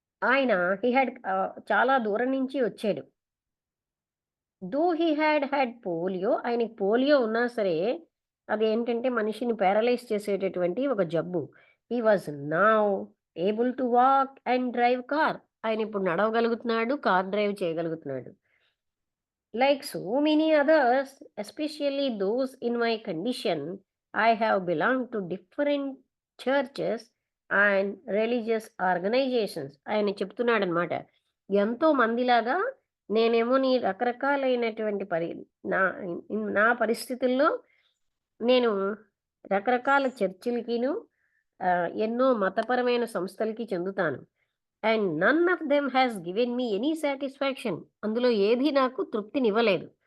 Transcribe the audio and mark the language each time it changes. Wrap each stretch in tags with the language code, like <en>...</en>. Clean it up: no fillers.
<te>ఆయన చాలా దూరం నుంచి వచ్చాడు.</te> <en>though he had polio,</en> <te>ఆయనకి పోలియో ఉన్నా సరే, అదేంటంటే మనిషిని పారలైజ్ చేసేటటువంటి ఒక జబ్బు.</te> <en>He was now able to walk and drive car.</en> <te>ఆయన ఇప్పుడు నడవగలుగుతున్నాడు, car drive చేయగలుగుతున్నాడు.</te> <en>Like so many others, especially those in my condition, I have belonged to different churches and religious organizations.</en> <te>ఆయన చెప్తున్నాడనమాట. ఎంతో మందిలాగా నేనేమో నీ రకరకాలైనటువంటి నా నా పరిస్థితుల్లో నేను రకరకాల చర్చిలకిను ఎన్నో మతపరమైన సంస్థలకి చెందుతాను.</te> <en>And none of them has given me any satisfaction.</en> <te>అందులో ఏది నాకు తృప్తినివ్వలేదు.</te>